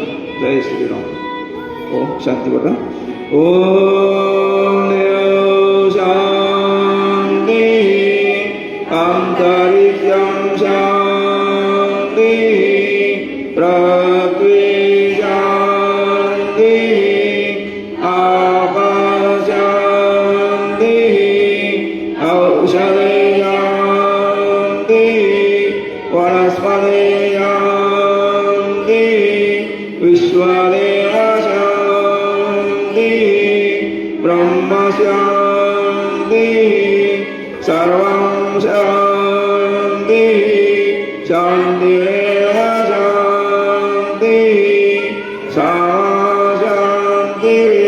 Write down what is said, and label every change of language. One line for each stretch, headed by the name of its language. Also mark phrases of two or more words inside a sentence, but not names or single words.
Sanskrit: ಜೈ ಶ್ರೀರಾಮ್. ಓಂ ಶಾಂತಿ ಬಟ. ಓಂ ಶಾಂತಿ ಅಂತರಿಕ್ಷಂ ಶಾಂತಿ ಪೃಥ್ವಿ ಶಾಂತಿ ಆಕಾಶ ಶಾಂತಿ ಔಷಧಿ ಶಾಂತಿ ವನಸ್ಪತಿ ಶಾಂತಿ ವಿಶ್ವದೇವ ಶಾಂತಿ ಬ್ರಹ್ಮ ಶಾಂತಿ ಸರ್ವಂ ಶಾಂತಿ ಶಾಂತಿರೇವ ಶಾಂತಿ ಶಾಂತಿ.